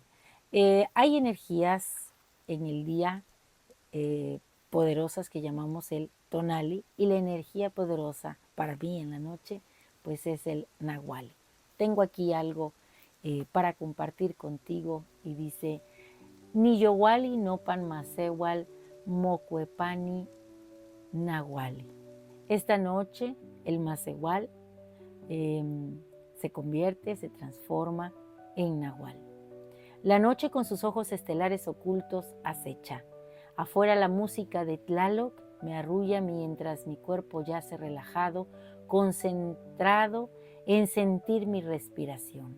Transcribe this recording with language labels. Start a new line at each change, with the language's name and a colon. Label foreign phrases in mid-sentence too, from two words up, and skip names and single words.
Spanish: Hay energías en el día poderosas que llamamos el tonali, y la energía poderosa para mí en la noche pues es el nahual. Tengo aquí algo para compartir contigo y dice:
Nahuatl languages: Niyowali nopan masewal mocuepani nahuali.
Spanish: Esta noche el masewal se convierte, se transforma en nahual. La noche con sus ojos estelares ocultos acecha. Afuera la música de Tlaloc me arrulla mientras mi cuerpo yace relajado, concentrado en sentir mi respiración.